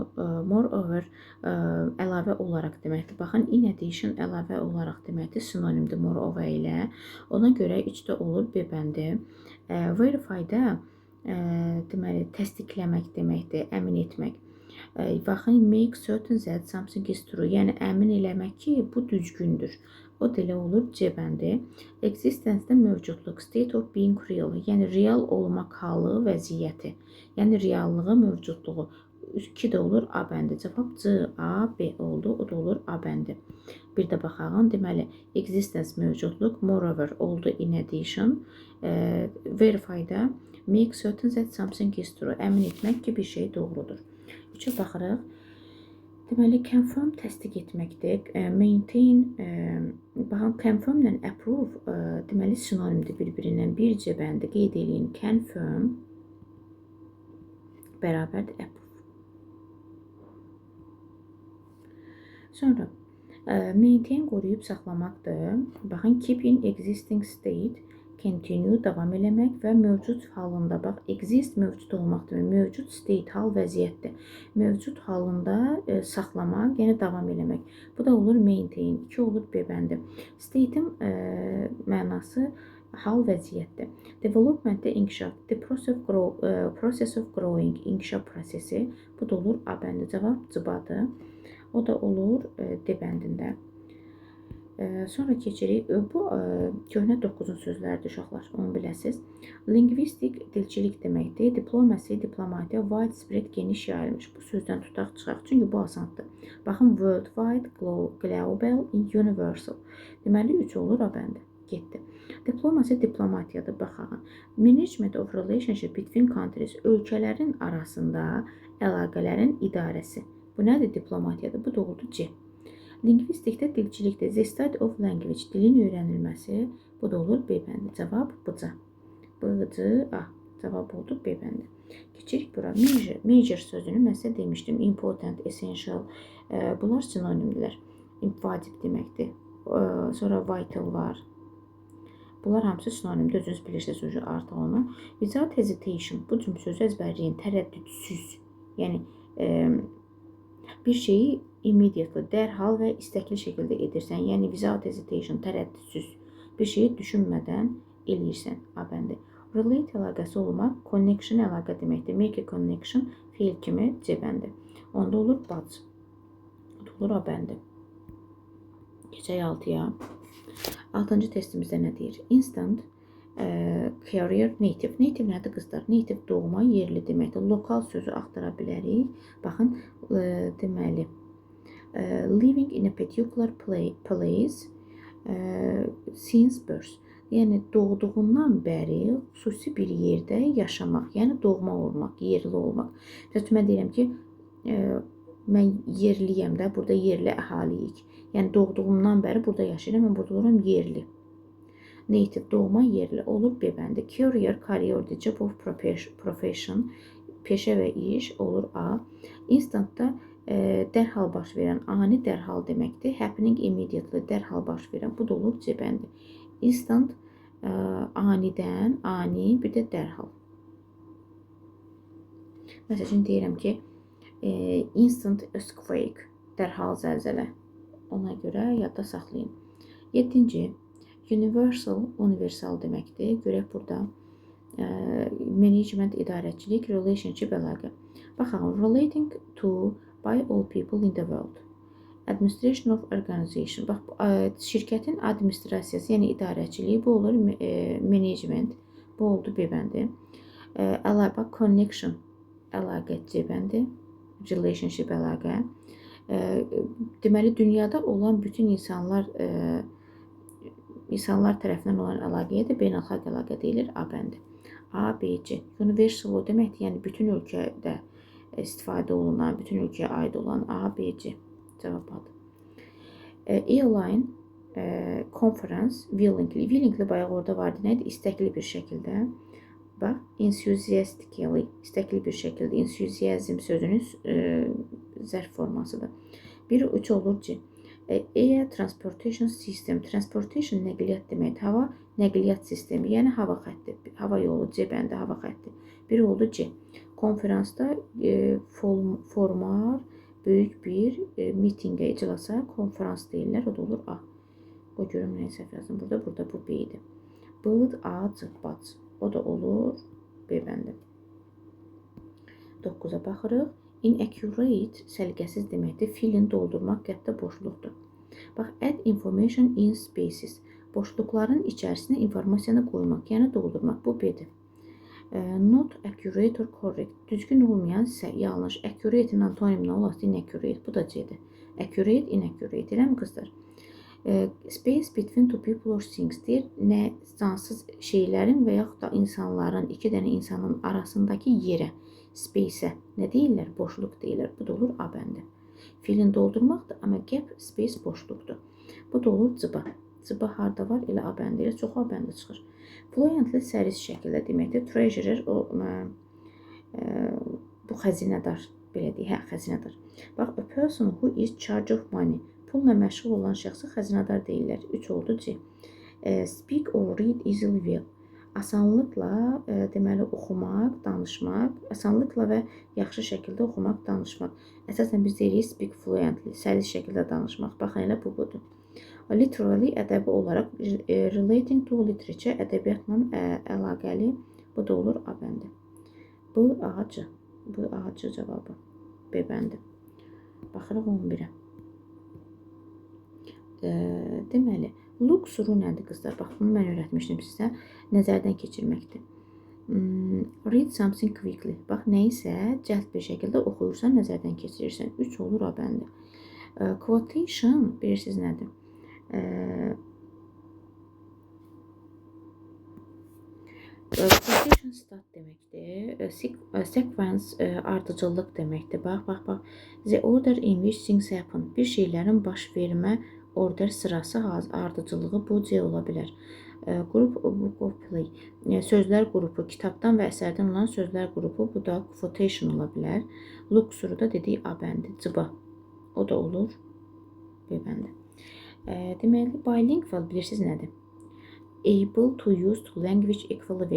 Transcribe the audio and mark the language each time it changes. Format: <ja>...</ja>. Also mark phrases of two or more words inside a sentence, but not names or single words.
<az>Moreover, əlavə olaraq deməkdir. Baxın,</az> <en>in addition</en> <az>əlavə olaraq deməkdir. Sinonimdir moreover ilə. Ona görə 3-də olur B bəndi. Verify-da deməli, təsdiqləmək deməkdir. Əmin etmək. Baxın,</az> <en>make certain that something is true.</en> <az>Yəni, əmin eləmək ki, bu düzgündür. O da olur C bəndi. Existence-də mövcudluq,</az> <en>state of being real,</en> <az>yəni real olmaq halı, vəziyyəti. Yəni reallığı, mövcudluğu. 2 də olur A bəndi. Cavab C, A, B oldu. O da olur A bəndi. Bir də baxağın, deməli, existence mövcudluq, moreover oldu</az> <en>in addition. Verify-da make certain that something is true.</en> <az>Əmin etmək ki, bir şey doğrudur. 3-ə baxırıq. Deməli, confirm təsdiq etməkdir. Maintain, baxın, confirm ilə approve, deməli, sinonimdir bir-birindən. Bir C bəndi qeyd edin. Confirm bərabərdir approve. Sonra, maintain qoruyub saxlamaqdır. Baxın,</az> <en>keep in existing state, continue</en> <az>davam eləmək və mövcud halında, bax, exist mövcud olmaqdır. Mövcud state, hal, vəziyyətdir. Mövcud halında saxlamaq, yəni davam eləmək. Bu da olur maintain. 2 olur B bəndi. State'in mənası hal, vəziyyətdir. Development-də inkişaf.</az> <en>The process of growing,</en> <az>inkişaf prosesi. Bu da olur A bəndi. Cavab C-badır. O da olur D bəndində. Sonra keçirik. Bu, köhnə 9-un sözləridir, uşaqlar, onu biləsiniz. Lingvistik dilçilik deməkdir. Diplomasi, diplomatiya, widespread, geniş yayılmış. Bu sözdən tutaq, çıxaq. Çünki bu asandır.</az> <en>Baxın, worldwide, global, universal.</en> <az>Deməli, 3 olur A bəndi. Getdi. Diplomasi, diplomatiyadır, baxaq.</az> <en>Management of relationship between countries,</en> <az>ölkələrin arasında əlaqələrin idarəsi. Bu nədir? Diplomatiyadır. Bu da oldu C. Lingvistikdə dilçilikdir.</az> <en>The study of language,</en> <az>dilin öyrənilməsi. Bu da olur B bəndi. Cavab B-C. B-C, A. Cavab oldu B bəndi. Keçirik bura. Major sözünü mən sizə demişdim.</az> <en>Important, essential.</en> <az>Bunlar sinonimdirlər. Vacib deməkdir. Sonra vital var. Bunlar hamısı sinonimdir. Özünüz bilirsiniz artıq onu.</az> <en>Without hesitation.</en> <az>Bu cümlə sözü əzbərləyin. Tərəddüdsüz. Yəni, bir şeyi immediately, dərhal və istəkli şəkildə edirsən. Yəni,</az> <en>without hesitation,</en> <az>tərəddüdsüz. Bir şeyi düşünmədən eləyirsən. A bəndi. Relate əlaqəsi olmaq, connection əlaqə deməkdir.</az> <en>Make a connection,</en> <az>fiil kimi C bəndi. Onda olur buds. Onda olur A bəndi. Keçək 6-ya. 6-cı testimizdə nə deyir?</az> <en>Instant, career, native. Native</en> <az>nədir, qızlar? Native doğma, yerli deməkdir. Lokal sözü axtara bilərik. Baxın, deməli,</az> <en>living in a particular place since birth.</en> <az>Yəni, doğduğundan bəri xüsusi bir yerdə yaşamaq. Yəni, doğma olmaq, yerli olmaq. Mən deyirəm ki, mən yerliyəm də, burada yerli əhaliyik. Yəni, doğduğumdan bəri burada yaşayıram, mən burada oluram yerli. Native, doğma, yerli olur B bəndi.</az> <en>Career, kariyer, job of profession,</en> <az>peşə və iş olur A. Instantda dərhal baş verən, ani dərhal deməkdir.</az> <en>Happening immediately,</en> <az>dərhal baş verən. Bu da olur C bəndi. Instant, anidən, ani, bir də dərhal. Məsələn, deyirəm ki,</az> <en>instant earthquake,</en> <az>dərhal zəlzələ. Ona görə yadda saxlayın. 7-ci, Universal, universal deməkdir. Görək burada management, idarəçilik, relationship, əlaqə. Baxaq,</az> <en>relating to by all people in the world. Administration of organization.</en> <az>Bax, şirkətin administrasiyası, yəni idarəçiliyi, bu olur management. Bu oldu B bəndi. Əlaqə, connection, əlaqə C bəndi. Relationship, əlaqə. Deməli, dünyada olan bütün insanlar tərəfindən olan əlaqəyə də beynəlxalq əlaqə deyilir. A bəndi. A, B, C. Universal o deməkdir, yəni bütün ölkədə istifadə olunan, bütün ölkəyə aid olan A, B, C. Cavab adı.</az> <en>Airline, conference, willingly.</en> <az>Willingly bayaq orada vardı. Nədir? İstəkli bir şəkildə. Bax, enthusiastically, istəkli bir şəkildə. Enthusiasm sözünün zərf formasıdır. 1-3 olur C.</az> <en>Air transportation system.</en> <az>Transportation nəqliyyat deməkdir. Hava nəqliyyat sistemi, yəni hava xətti. Hava yolu C bəndə hava xətti. 1 oldu C. Konferansda formar böyük bir mitingə, iclasa konferans deyirlər. O da olur A. O görüm nəyə səhv yazdım. Burada bu B idi. Bıd, A, C, bac. O da olur B bəndə. 9-a baxırıq. Inaccurate, səliqəsiz deməkdir. Fill-in doldurmaq, qəbdə boşluqdur. Bax,</az> <en>add information in spaces.</en> <az>Boşluqların içərisinə informasiyanı qoymaq, yəni doldurmaq. Bu B-dir.</az> <en>Not accurate or correct.</en> <az>Düzgün olmayan isə yanlış. Accurate-in antonim nə olar? Inaccurate. Bu da C-dir.</az> <en>Accurate, inaccurate.</en> <az>Eləmi qızlar?</az> <en>Space between two people or things deyir.</en> <az>Nə cansız şeylərin və yaxud da insanların, iki dənə insanın arasındakı yerə, space-ə nə deyirlər? Boşluq deyirlər. Bu da olur A bəndi. Fiilin doldurmaqdır, amma</az> <en>gap space</en> <az>boşluqdur. Bu da olur cıba. Cıba harda var? Elə A bəndi ilə çox A bəndi çıxır. Fluently səris şəkildə deməkdir. Treasurer, bu xəzinədar, belə deyək, xəzinədar. Bax,</az> <en>a person who is charge of money.</en> <az>Pulla məşğul olan şəxsi xəzinədar deyirlər. 3 oldu C.</az> <en>Speak or read easily well.</en> <az>Asanlıqla, deməli, oxumaq, danışmaq, asanlıqla və yaxşı şəkildə oxumaq, danışmaq. Əsasən biz deyirik</az> <en>speak fluently,</en> <az>səlis şəkildə danışmaq. Baxın, elə bu budur. Literally, ədəbi olaraq,</az> <en>relating to literature,</en> <az>ədəbiyyatla əlaqəli, bu da olur A bəndi. Bu ağacı, bu ağacı cavabı B bəndi. Baxırıq 11-ə. Deməli, luxuru nədir qızlar? Bax, bunu mən öyrətmişdim sizə. Nəzərdən keçirməkdir.</az> <en>Read something quickly.</en> <az>Bax, nəyisə cəld bir şəkildə oxuyursan, nəzərdən keçirirsən. 3 olur A bəndi. Quotation, bilirsiniz nədir? Quotation start deməkdir. Sequence ardıcıllıq deməkdir. Bax.</az> <en>The order in which things happen.</en> <az>Bir şeylərin baş vermə order sırası, ardıcılığı bu C ola bilər.</az> <en>Group book of play.</en> <az>Sözlər qrupu, kitabdan və əsərdən olan sözlər qrupu, bu da quotation ola bilər. Luxuru da dedik A bəndi, cıba. O da olur B bəndi. Deməli, bilingual bilirsiniz nədir?</az> <en>Able to use two language equally well.</en>